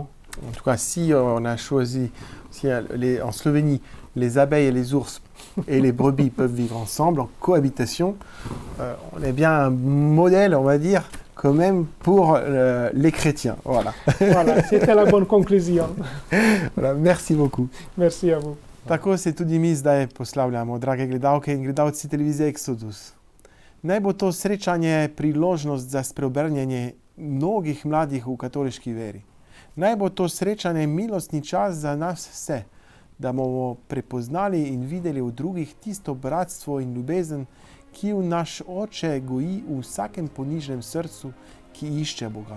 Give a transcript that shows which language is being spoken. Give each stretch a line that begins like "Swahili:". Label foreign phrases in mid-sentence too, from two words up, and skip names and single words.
French: En tout cas, si on a choisi, en Slovénie, les abeilles et les ours et les brebis peuvent vivre ensemble en cohabitation, on est bien un modèle, on va dire, quand même pour les chrétiens. Voilà. Voilà, c'était la bonne conclusion. Voilà, merci beaucoup. Merci à vous.
Slovenian: Tako se tudi mi zdaj poslavljamo, drage gledalke in gledalci televizije Exodus. Naj bo to srečanje priložnost za spreobrnjenje mnogih mladih v katoliški veri. Naj bo to srečanje milostni čas za nas vse, da bomo prepoznali in videli v drugih tisto bratstvo in ljubezen, ki v naš Oče goji v vsakem ponižnem srcu, ki išče Boga.